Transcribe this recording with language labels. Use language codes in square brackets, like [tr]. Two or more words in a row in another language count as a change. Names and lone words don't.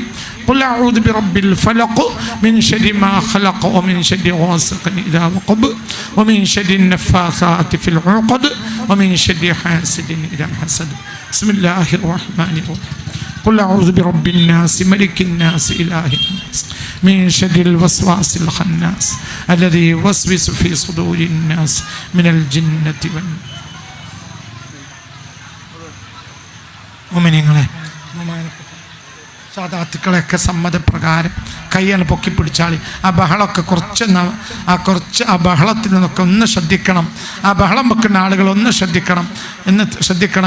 [ar] قل أعوذ برب الفلق من شر ما خلق ومن شر غاسق إذا وقب ومن شر النفاثات في العقد ومن شر حاسد إذا حسد. بسم الله الرحمن الرحيم. قل أعوذ برب الناس ملك الناس إله الناس من شر الوسواس الخناس الذي يوسوس في صدور الناس من الجنة والناس. [ml] മോമിനിയങ്ങളെ, സാദാത്തുക്കളെയൊക്കെ സമ്മതപ്രകാരം കയ്യാണ് പൊക്കി പിടിച്ചാൽ ആ ബഹളമൊക്കെ കുറച്ച് ആ ബഹളത്തിൽ നിന്നൊക്കെ ഒന്ന് ശ്രദ്ധിക്കണം. ആ ബഹളം വെക്കുന്ന ആളുകൾ ഒന്ന് ശ്രദ്ധിക്കണം.